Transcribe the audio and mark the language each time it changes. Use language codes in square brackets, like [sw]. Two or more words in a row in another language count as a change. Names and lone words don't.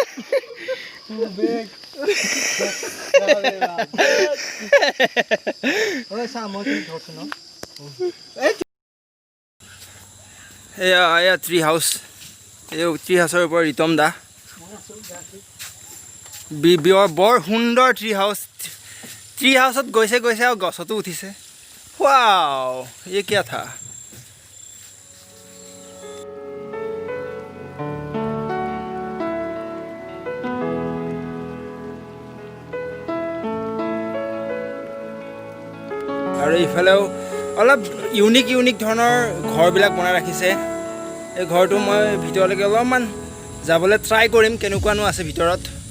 [as] এয়া [en] tree house [as] এই ট্ৰি হাউচৰ ওপৰত ৰিতম দা বৰ সুন্দৰ ট্ৰি হাউচত গৈছে আৰু গছতো উঠিছে ৱাও [hi] ये क्या था [as] আৰু ইফালেও অলপ ইউনিক ধৰণৰ ঘৰবিলাক বনাই ৰাখিছে এই ঘৰটো মই ভিতৰলৈকে অলপমান যাবলৈ ট্ৰাই কৰিম কেনেকুৱানো আছে ভিতৰত